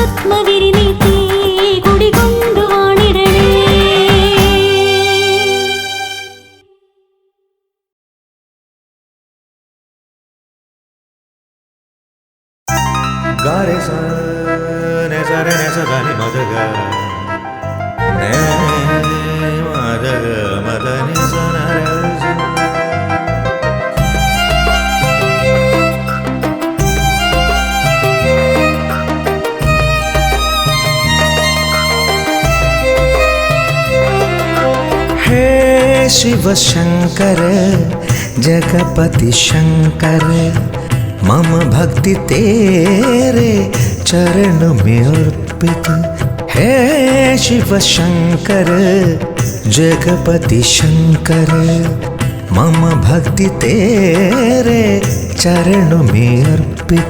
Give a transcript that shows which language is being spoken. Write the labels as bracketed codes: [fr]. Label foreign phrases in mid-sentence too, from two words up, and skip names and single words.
[ml] നാമവിരി നീട്ടി കുടികൊണ്ടു വാണിടണേ. Gare sa ne sa re ne sa da ni ma da ga ne ma da ma da ni sa na re sa. [hi] हे शिव शंकर जगपति शंकर मम भक्ति तेरे चरण में अर्पित। हे शिव शंकर जगपति शंकर मम भक्ति तेरे चरण में अर्पित।